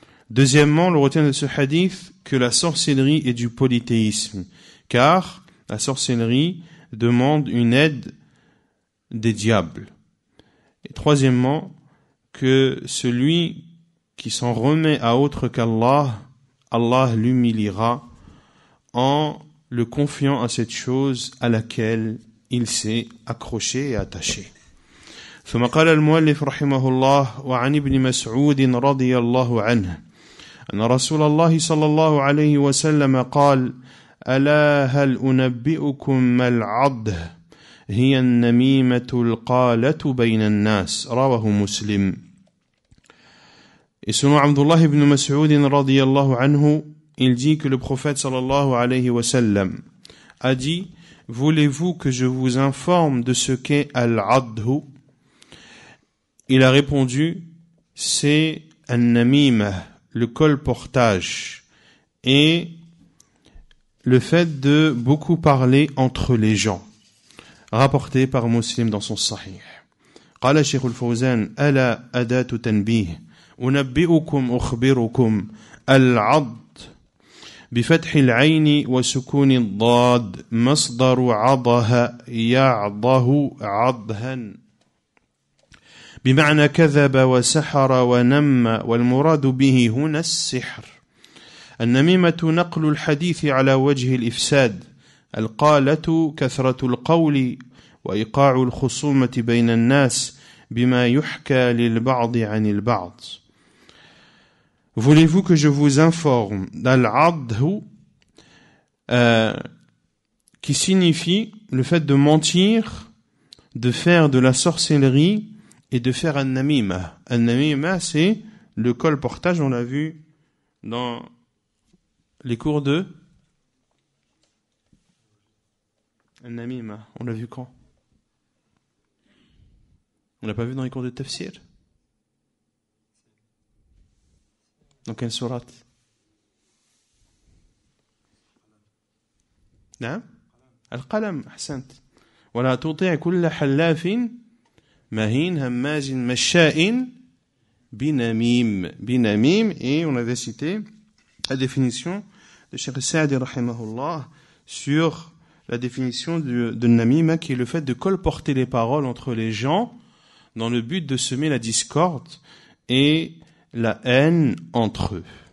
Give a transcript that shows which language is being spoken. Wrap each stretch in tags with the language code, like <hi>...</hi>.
<fr>Deuxièmement, l'on retient de ce hadith que la sorcellerie est du polythéisme, car la sorcellerie demande une aide des diables. Et troisièmement, que celui qui s'en remet à autre qu'Allah, Allah l'humiliera en le confiant à cette chose à laquelle il s'est accroché et attaché.</fr> <ar>ثم قال المؤلف رحمه الله وعن ابن مسعود رضي الله عنه أن رسول الله صلى الله عليه وسلم قال ألا هل أنبئكم ما العضه هي النميمة القالة بين الناس رواه مسلم.</ar> <fr>Et selon Abdullah ibn Mas'ud radiyallahu anhu, il dit que le prophète sallallahu alayhi wa sallam a dit: voulez-vous que je vous informe de ce qu'est al-adhu? Il a répondu: c'est an-namimah, le colportage et le fait de beaucoup parler entre les gens, rapporté par Muslim dans son Sahih.</fr> <ar>قال الشيخ الفوزان: ألا أداة تنبيه أنبئكم أخبركم العض بفتح العين وسكون الضاد مصدر عضها يعضه عضها بمعنى كذب وسحر ونم والمراد به هنا السحر. النميمة نقل الحديث على وجه الإفساد، القالة كثرة القول وإيقاع الخصومة بين الناس بما يحكى للبعض عن البعض.</ar> <fr>Voulez-vous que je vous informe d'al-adhu, qui signifie le fait de mentir, de faire de la sorcellerie et de faire an-namima. An-namima, c'est le colportage, on l'a vu dans les cours de an-namima. On l'a vu quand? On l'a pas vu dans les cours de tafsir? Dans quelle sourate?</fr> <ar>نعم القلم أحسنت ولا تطيع كل حلاف مهين هماز مشاء بنميم.</ar> <fr>Et on avait cité la définition de Cheikh Saadi rahimahullah sur la définition de namima, qui est le fait de colporter les paroles entre les gens dans le but de semer la discorde et la haine entre eux.</fr>